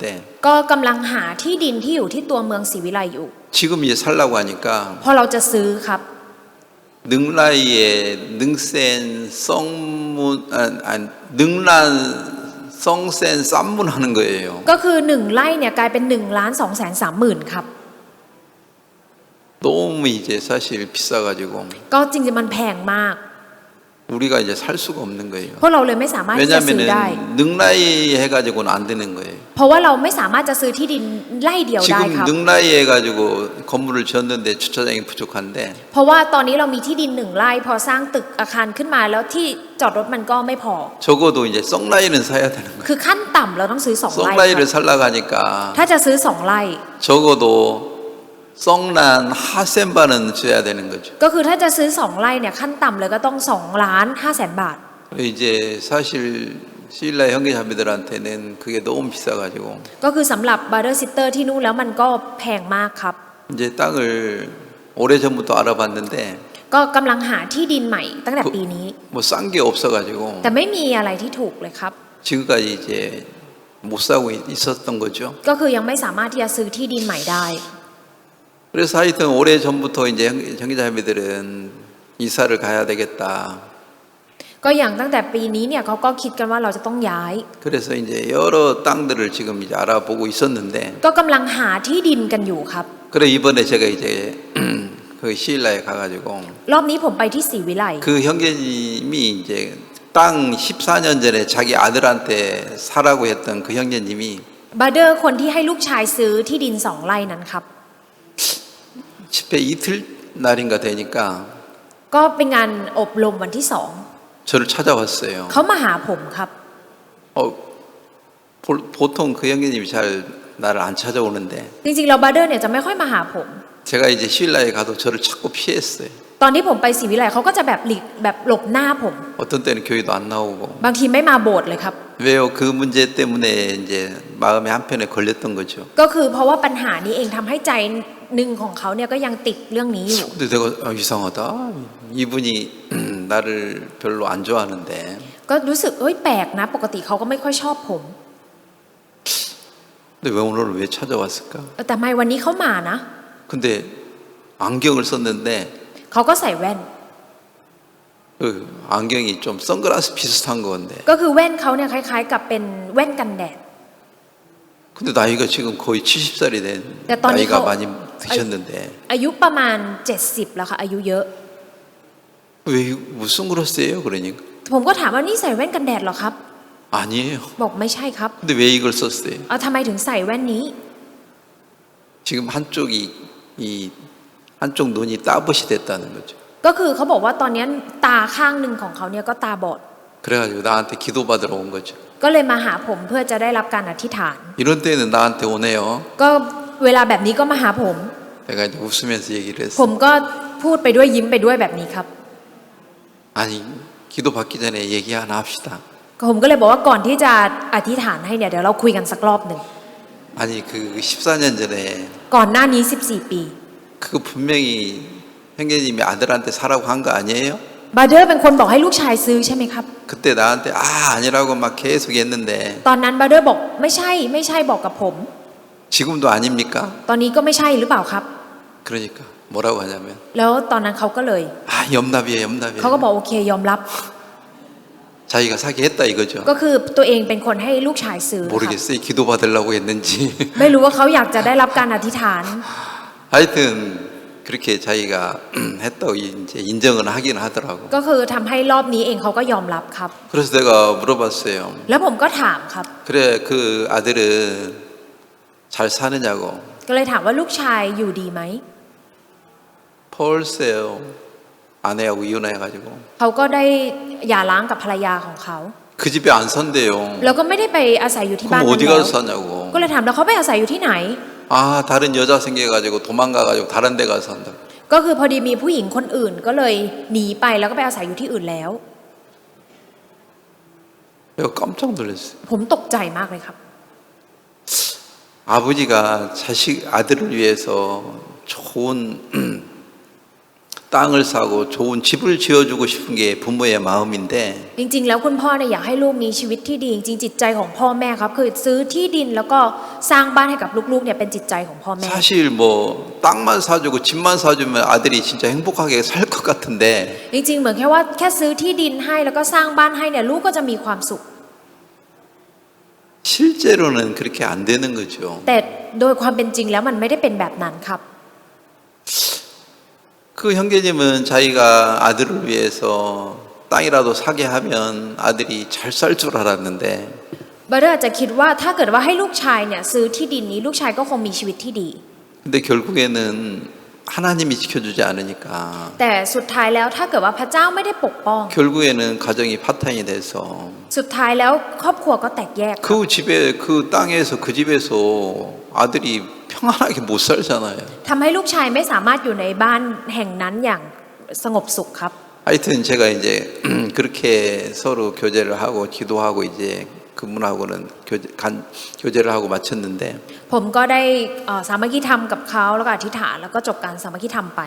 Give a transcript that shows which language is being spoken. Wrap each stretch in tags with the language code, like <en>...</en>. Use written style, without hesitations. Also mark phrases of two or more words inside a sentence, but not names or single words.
<th>ก็กำลังหาที่ดินที่อยู่ที่ตัวเมืองศรีวิไลอยู่</th> <ko>지금 이제 살라고 하니까</ko> <th>พอเราจะซื้อครับ หนึ่งไร่ หนึ่งแสน หนึ่งล้าน สองแสน สามหมื่น 하는 거예요. ก็คือ1 ไร่เนี่ยกลายเป็น1,230,000 ครับ</th> <ko>너무 이제 사실 비싸가지고</ko> <th>ก็จริงๆมันแพงมาก</th> <ko>우리가 이제 살 수가 없는 거예요.</ko> <th>เพราะเราเลยไม่สามารถที่จะซื้อได้</th> <ko>왜냐하면 능라이 해가지고는 안 되는 거예요.</ko> <th>เพราะว่าเราไม่สามารถจะซื้อที่ดินไร่เดียวได้ค</th> <ko>지금</ko> <th>รับ</th> <ko>능라이 해가지고 건물을 지었는데 주차장이 부족한데</ko> <th>เพราะว่าตอนนี้เรามีที่ดิน1 ไร่พอสร้างตึกอาคารขึ้นมาแล้วที่จอดรถมันก็ไม่พอ</th> <ko>적어도 이제 썩라이는 사야 되는 거예요.</ko> <th>คือขั้นต่ำเราต้องซื้อ2 ไร่ค</th> <ko>썩라이를</ko> <th>รับ</th> <ko>살라고 하니까</ko> <th>ถ้าจะซื้อ2 ไร่</th> <ko>적어도</ko> <th>สองล้าน ห้าแสนบาท</th> <ko>줘야 되는 거죠.</ko> <th>ก็คือถ้าจะซื้อ2 ไร่เนี่ยขั้นต่ำเลยก็ต้อง2,500,000 บาท</th> <ko>이제 사실 시일라 형제자매들한테는 그게 너무 비싸가지고</ko> <th>ก็คือสำหรับบาร์เดอร์ซิสเตอร์ที่นู่นแล้วมันก็แพงมากครับ</th> <ko>이제 땅을 오래전부터 알아봤는데</ko> <th>ก็กำลังหาที่ดินใหม่ตั้งแต่ปีนี้</th> <ko>뭐 싼 게 없어가지고</ko> <th>แต่ไม่มีอะไรที่ถูกเลยครับ</th> <ko>지금까지 이제 못 사고 있었던 거죠.</ko> <th>ก็คือยังไม่สามารถที่จะซื้อที่ดินใหม่ได้</th> <ko>그래서 하여튼 오래전부터 이제 형제자매들은 이사를 가야 되겠다.</ko> <th>ก็อย่างตั้งแต่ปีนี้เนี่ยเขาก็คิดกันว่าเราจะต้องย้าย</th> <ko>그래서 이제 여러 땅들을 지금 이제 알아보고 있었는데</ko> <th>ก็กำลังหาที่ดินกันอยู่ครับ</th> <ko>그래 이번에 제가 이제 그 시일라에 가가지고</ko> <th>รอบนี้ผมไปที่ศรีวิไล</th> <ko>그 형제님이 이제 땅 14년 전에 자기 아들한테 사라고 했던 그 형제님이</ko> <th>บาร์เดอร์คนที่ให้ลูกชายซื้อที่ดิน2 ไร่นั้นครับ</th> <ko>집회 이틀 날인가 되니까</ko> <th>ก็เป็นงานอบรมวันที่</th> <ko>저를 찾아왔어요.</ko> <th>2เขามาหาผมครับ</th> <ko>보통 그 형제님이 잘 나를 안 찾아오는데</ko> <th>จริงๆแล้วบาร์เดอร์เนี่ยจะไม่ค่อยมาหาผม</th> <ko>제가 이제 시일라에 가도 저를 자꾸 피했어요.</ko> <th>ตอนที่ผมไปศรีวิไลเขาก็จะแบบหลีกแบบหลบหน้าผม</th> <ko>어떤 때는 교회도 안 나오고.</ko> <th>บางทีไม่มาโบสถ์เลยครับ</th> <ko>왜요? 그 문제 때문에 이제 마음의 한편에 걸렸던 거죠.</ko> <th>ก็คือเพราะว่าปัญหานี้เองทำให้ใจหนึ่งของเขาเนี่ยก็ยังติดเรื่องนี้อยู่</th> <ko>근데 내가 이상하다. 이분이 나를 별로 안 좋아하는데.</ko> <th>ก็รู้สึกแปลกนะ ปกติเขาก็ไม่ค่อยชอบผม</th> <ko>근데 왜 오늘 왜 찾아왔을까?</ko> <th>แต่ทำไมวันนี้เขามานะ</th> <ko>근데 안경을 썼는데</ko> <th>เขาก็ใส่แว่น</th> <ko>그 안경이 좀 선글라스 비슷한 건데.</ko> <th>ก็คือแว่นเขาเนี่ยคล้ายๆ กับเป็นแว่นกันแดด</th> <ko>근데 나이가 지금 거의 70살이 된 야, 떠니 나이가 거- 많이 드셨는데</ko> <th>อายุประมาณ 70แล้วค่ะอายุเยอะ</th> <ko>왜 무슨 선글라스예요? 그러니까</ko> <th>ผมก็ถามว่านี่ใส่แว่นกันแดดเหรอครับ</th> <ko>아니에요.</ko> <th>บอกไม่ใช่ครับ</th> <ko>근데 왜 이걸 썼어요?</ko> <th>เอาทำไมถึงใส่แว่นนี้</th> <ko>지금 한쪽이 이 한쪽 눈이 따붓이 됐다는 거죠.</ko> <th>ก็คือเขาบอกว่าตอนนี้ตาข้างหนึ่งของเขาเนี่ยก็ตาบอด</th> <ko>그래가지고 나한테 기도받으러 온 거죠.</ko> <th>ก็เลยมาหาผมเพื่อจะได้รับการอธิษฐาน</th> <ko>이런 때는 나한테 오네요.</ko> <th>ก็เวลาแบบนี้ก็มาหาผม</th> <ko>내가 이제 웃으면서 얘기를</ko> <th>ผ</th> <ko>했어.</ko> <th>มก็พูดไปด้วยยิ้มไปด้วยแบบนี้ครับ</th> <ko>아니 기도받기 전에 얘기 하나 합시다.</ko> <th>ผมก็เลยบอกว่าก่อนที่จะอธิษฐานให้เนี่ยเดี๋ยวเราคุยกันสักรอบหนึ่ง</th> <ko>아니 그 14년 전에</ko> <th>ก่อนหน้านี้ 14 ปี</th> <ko>그거 분명히 형제님이 아들한테 사라고 한 거 아니에요?</ko> <th>บาเดอร์เป็นคนบอกให้ลูกชายซื้อใช่ไหมครับ</th> <ko>그때 나한테 아니라고 막 계속 했는데</ko> <th>ตอนนั้นบาเดอร์บอกไม่ใช่บอกกับผม</th> <ko>지금도 아닙니까?</ko> <th>ตอนนี้ก็ไม่ใช่หรือเปล่าครับ</th> <ko>그러니까 뭐라고 하냐면</ko> <th>แล้วตอนนั้นเขาก็เลย</th> <ko>염납이에요 염납이에요.</ko> <th>เขาก็บอกโอเคยอมรับ</th> <ko>자기가 사기 했다 이거죠.</ko> <th>ก็คือตัวเองเป็นคนให้ลูกชายซื้อครับ</th> <ko>모르겠어요. 기도받으려고 했는지.</ko> <th>ไม่รู้ว่าเขาอยากจะได้รับการอธิษฐาน</th> <ko>하여튼 그렇게 자기가 했다고 이제 인정을 하긴 하더라고.</ko> <th>ก็คือทำให้รอบนี้เองเขาก็ยอมรับครับ</th> <ko>그래서 내가 물어봤어요.</ko> <th>แล้วผมก็ถามครับ</th> <ko>그래 그 아들은 잘 사느냐고.</ko> <th>ก็เลยถามว่าลูกชายอยู่ดีไหม</th> <ko>펄세요. 아내하고 이혼해가지고</ko> <th>เขาก็ได้หย่าร้างกับภรรยาของเขา</th> <ko>그 집에 안 산대요.</ko> <th>แล้วก็ไม่ได้ไปอาศัยอยู่ที่บ้าน</th> <ko>그럼</ko> <th>นั้น</th> <ko>어디</ko> <th>แล้ว</th> <ko>가서 사냐고.</ko> <th>ก็เลยถามแล้วเขาไปอาศัยอยู่ที่ไหน</th> <ko>다른 여자 생겨가지고 도망가가지고 다른 데 가서 산다.</ko> <th>ก็คือพอดีมีผู้หญิงคนอื่นก็เลยหนีไปแล้วก็ไปอาศัยอยู่ที่อื่นแล้ว</th> <ko>내가 깜짝 놀랐어요.</ko> <th>ผมตกใจมากเลยครับ</th> <ko>아버지가 아들을 위해서 좋은 땅을 사고 좋은 집을 지어주고 싶은 게 부모의 마음인데</ko> <th>จริงๆแล้วคุณพ่อเนี่ยอยากให้ลูกมีชีวิตที่ดีจริงๆจิตใจของพ่อแม่ครับคือซื้อที่ดินแล้วก็สร้างบ้านให้กับลูกๆเนี่ยเป็นจิตใจของพ่อแม่</th> <ko>사실 뭐 땅만 사주고 집만 사주면 아들이 진짜 행복하게 살 것 같은데</ko> <th>จริงๆเหมือนแค่ว่าแค่ซื้อที่ดินให้แล้วก็สร้างบ้านให้เนี่ยลูกก็จะมีความสุข</th> <ko>실제로는 그렇게 안 되는 거죠.</ko> <th>แต่โดยความเป็นจริงแล้วมันไม่ได้เป็นแบบนั้นครับ</th> <ko>그 형제님은 자기가 아들을 위해서 땅이라도 사게 하면 아들이 잘 살 줄 알았는데</ko> <th>บาเดอร์อาจจะคิดว่าถ้าเกิดว่าให้ลูกชายเนี่ยซื้อที่ดินนี้ลูกชายก็คงมีชีวิตที่ดี</th> <ko>근데 결국에는 하나님이 지켜주지 않으니까</ko> <th>แต่สุดท้ายแล้วถ้าเกิดว่าพระเจ้าไม่ได้ปกป้อง</th> <ko>결국에는 가정이 파탄이 돼서</ko> <th>สุดท้ายแล้วครอบครัวก็แตกแยก</th> <ko>그 집에 그 땅에서 그 집에서 아들이 평안하게 못 살잖아요.</ko> <th>ทำให้ลูกชายไม่สามารถอยู่ในบ้านแห่งนั้นอย่างสงบสุขครับ</th> <ko>하여튼 제가 이제 그렇게 서로 교제를 하고 기도하고 이제 그분하고는 교제를 하고 마쳤는데</ko> <th>ผมก็ได้สามัคคีธรรมกับเขาแล้วก็อธิษฐานแล้วก็จบการสามัคคีธรรมไป</th>